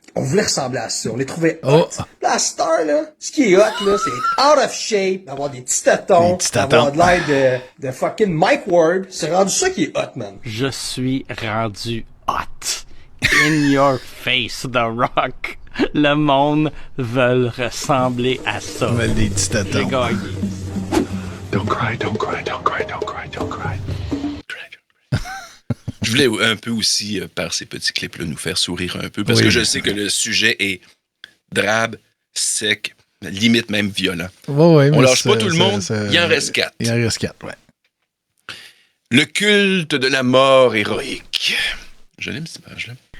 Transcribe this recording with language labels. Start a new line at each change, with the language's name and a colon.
French: On voulait ressembler à ça. On les trouvait hot. La star, là, ce qui est hot, là, c'est être
English: out of shape,
French: d'avoir des petits tatons, d'avoir de l'air de fucking Mike Ward. C'est rendu ça qui est hot, man. Je suis rendu hot.
English: In your face,
French: The Rock. Le monde veut ressembler à ça. Les dictateurs. J'ai gagné.
English: Don't cry, don't cry, don't cry, don't cry, don't cry.
French: Je voulais un peu aussi, par ces petits clips-là, nous faire sourire un peu, parce que je sais que le sujet est drabe, sec, limite même violent. On lâche pas tout le monde, il en reste 4. Il en reste 4, ouais. Le culte de la mort héroïque. Je l'aime cette image-là.